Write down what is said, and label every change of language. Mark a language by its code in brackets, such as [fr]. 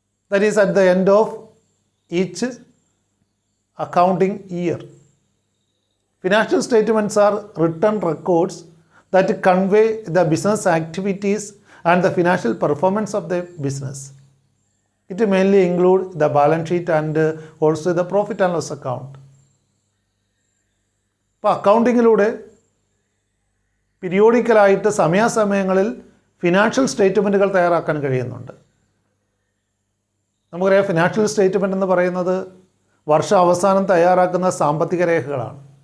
[en] That is at the end of each accounting year. Financial statements are written records that convey the business activities and the financial performance of the business. It mainly include the balance sheet and also the profit and loss account. [ml] അപ്പോൾ അക്കൗണ്ടിങ്ങിലൂടെ പീരിയോഡിക്കലായിട്ട് സമയാസമയങ്ങളിൽ financial സ്റ്റേറ്റ്മെൻറ്റുകൾ തയ്യാറാക്കാൻ കഴിയുന്നുണ്ട്. നമുക്കറിയാം, financial statement എന്ന് പറയുന്നത് വർഷ അവസാനം തയ്യാറാക്കുന്ന സാമ്പത്തിക രേഖകളാണ്.